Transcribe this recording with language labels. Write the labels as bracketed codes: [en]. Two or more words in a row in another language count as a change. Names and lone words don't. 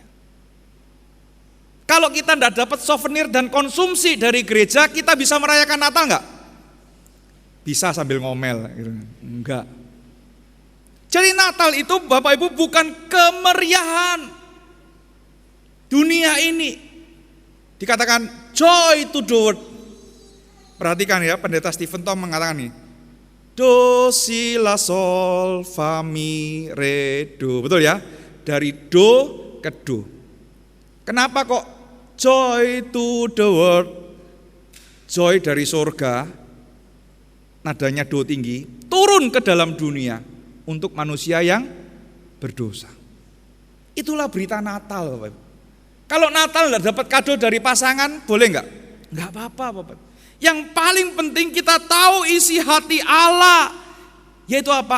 [id] Kalau kita tidak dapat souvenir dan konsumsi dari gereja, kita bisa merayakan Natal enggak? Bisa sambil ngomel. Enggak. Jadi Natal itu Bapak Ibu bukan kemeriahan dunia ini. Dikatakan [en] joy to the world. [id] Perhatikan ya, pendeta Stephen Tom mengatakan nih, do si la sol fa mi re do. Betul ya? Dari do ke do. Kenapa kok [en] joy to the world? [id] Joy dari surga, nadanya do tinggi, turun ke dalam dunia untuk manusia yang berdosa. Itulah berita Natal, Bapak Ibu. Kalau Natal tidak dapat kado dari pasangan, boleh enggak? Enggak apa-apa, Bapak. Yang paling penting kita tahu isi hati Allah, yaitu apa?